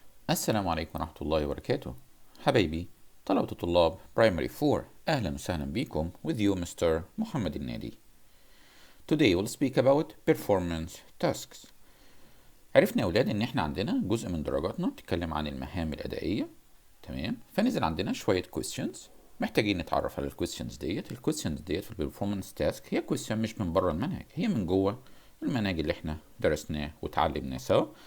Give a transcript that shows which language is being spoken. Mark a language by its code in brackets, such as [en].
[ar] السلام عليكم ورحمة الله وبركاته. حبايبي طلبة طلاب Primary 4، أهلا وسهلا بكم [en] with you [ar] Mr. Mohamed النادي. [en] Today we'll speak about performance tasks. [ar] عرفنا يا أولاد إن إحنا عندنا جزء من درجاتنا بتتكلم عن المهام الأدائية، تمام؟ فنزل عندنا شوية questions محتاجين نتعرف على الكويستشنز ديت. الكويستشنز ديت في البرفورمانس تاسك هي كويستشن مش من بره المنهج، هي من جوه المنهج اللي احنا درسناه وتعلمناه سوا.